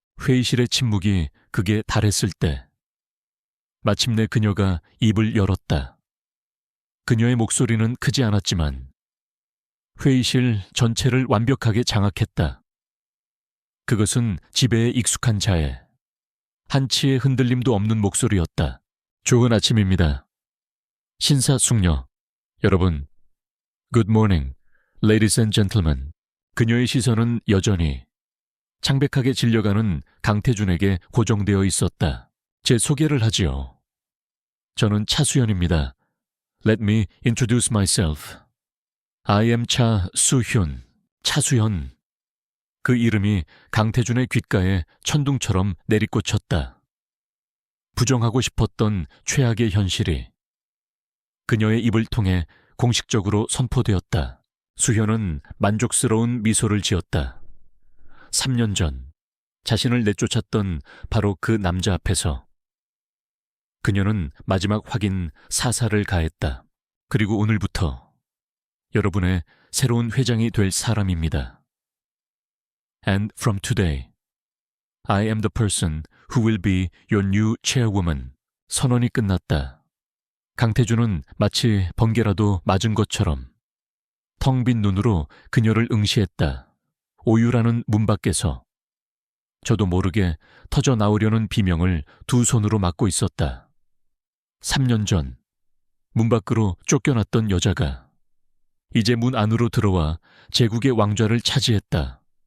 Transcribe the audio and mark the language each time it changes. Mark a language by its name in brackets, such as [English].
[Korean] 회의실의 침묵이 극에 달했을 때 마침내 그녀가 입을 열었다. 그녀의 목소리는 크지 않았지만 회의실 전체를 완벽하게 장악했다. 그것은 지배에 익숙한 자의 한치의 흔들림도 없는 목소리였다. 좋은 아침입니다. 신사숙녀 여러분, [English] Good morning, ladies and gentlemen. [Korean] 그녀의 시선은 여전히 창백하게 질려가는 강태준에게 고정되어 있었다. 제 소개를 하지요. 저는 차수연입니다. [English] Let me introduce myself. I am 차수현, 차수현. [Korean] 그 이름이 강태준의 귓가에 천둥처럼 내리꽂혔다. 부정하고 싶었던 최악의 현실이 그녀의 입을 통해 공식적으로 선포되었다. 수현은 만족스러운 미소를 지었다. 3년 전 자신을 내쫓았던 바로 그 남자 앞에서 그녀는 마지막 확인 사살을 가했다. 그리고 오늘부터 여러분의 새로운 회장이 될 사람입니다. [English] And from today, I am the person who will be your new chairwoman. [Korean] 선언이 끝났다. 강태준은 마치 번개라도 맞은 것처럼 텅 빈 눈으로 그녀를 응시했다. 오유라는 문 밖에서 저도 모르게 터져 나오려는 비명을 두 손으로 막고 있었다. 3년 전 문 밖으로 쫓겨났던 여자가 이제 문 안으로 들어와 제국의 왕좌를 차지했다.